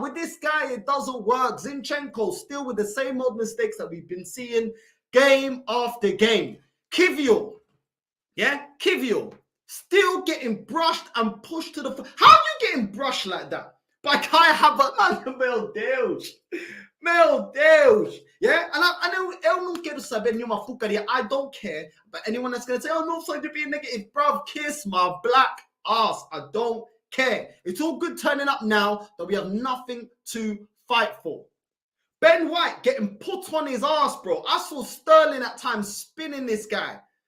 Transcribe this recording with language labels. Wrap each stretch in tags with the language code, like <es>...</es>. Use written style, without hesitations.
<en>With this guy, it doesn't work. Zinchenko still with the same old mistakes that we've been seeing game after game. Kivior, yeah? Kivior, still getting brushed and pushed to the floor. How are you getting brushed like that? By Kai Havertz, man,</en> <pt>meu Deus. Meu Deus.</pt> <en>Yeah?</en> <pt>And eu não quero saber nenhuma fucaria.</pt> <en>I don't care. But anyone that's going to say, oh, no, sorry to be negative, bruv, kiss my black ass. I don't care. It's all good turning up now that we have nothing to fight for. Ben White getting put on his ass, bro. I saw Sterling at times spinning this guy.</en>